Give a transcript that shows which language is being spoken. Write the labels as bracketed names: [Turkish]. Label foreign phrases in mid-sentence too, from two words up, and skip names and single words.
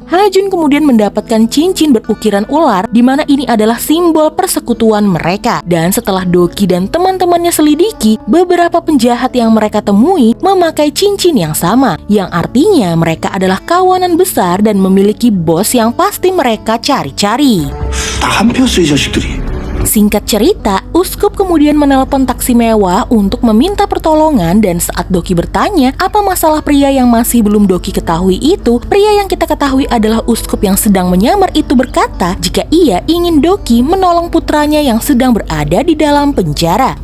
[Indonesian] Ha-jun kemudian mendapatkan cincin berukiran ular di mana ini adalah simbol persekutuan mereka. Dan setelah Doki dan teman-temannya selidiki, beberapa penjahat yang mereka temui memakai cincin yang sama, yang artinya mereka adalah kawanan besar dan memiliki bos yang pasti mereka cari-cari. [Korean] 다 한 표였어 이 자식들이. [Indonesian] Singkat cerita, uskup kemudian menelpon taksi mewah untuk meminta pertolongan dan saat Doki bertanya apa masalah pria yang masih belum Doki ketahui itu, pria yang kita ketahui adalah uskup yang sedang menyamar itu berkata jika ia ingin Doki menolong putranya yang sedang berada di dalam penjara.